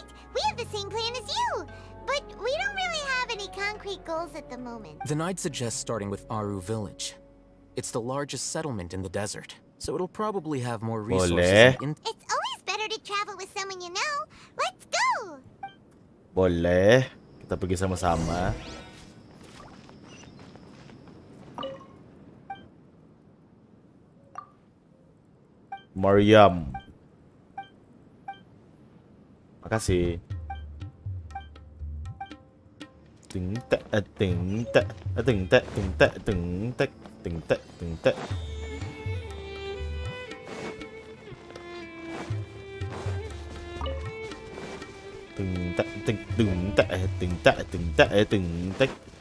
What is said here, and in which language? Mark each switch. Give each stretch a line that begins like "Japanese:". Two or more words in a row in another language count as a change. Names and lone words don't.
English: We have the same plan as you. But we don't really have any concrete goals at the moment. Then I'd suggest starting with Aru Village. It's the largest settlement in the desert, so it'll probably have more resources. It's always better to travel with someone you know. Let's go!
Indonesian: Boleh. Kita pergi sama-sama. Mariam. Makasih. Ting tak ting tak ting tak ting tak ting tak ting tak ting tak. Ting tak ting ting tak ting tak ting tak ting tak.